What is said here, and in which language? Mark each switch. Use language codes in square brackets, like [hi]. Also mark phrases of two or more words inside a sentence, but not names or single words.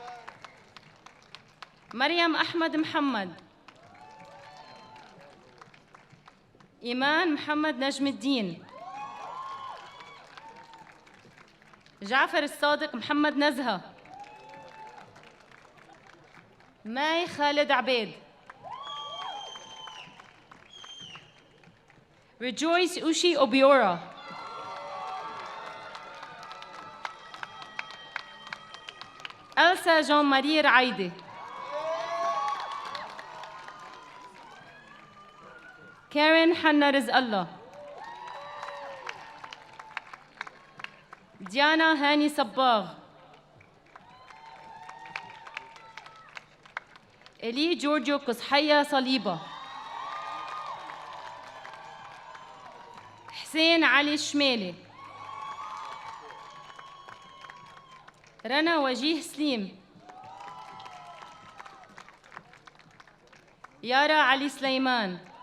[ar] مريم أحمد محمد. إيمان محمد نجم الدين. جعفر الصادق محمد نزهة. ماي خالد عبيد. Rejoice Ushi Obiora. Elsa Jean-Marie Raide. Karen Hanna Rizq Allah. Diana Hani Sabbagh. Eli Giorgio Qusxaya Saliba. حسين علي الشمالي. رنا وجيه سليم. يارا علي سليمان.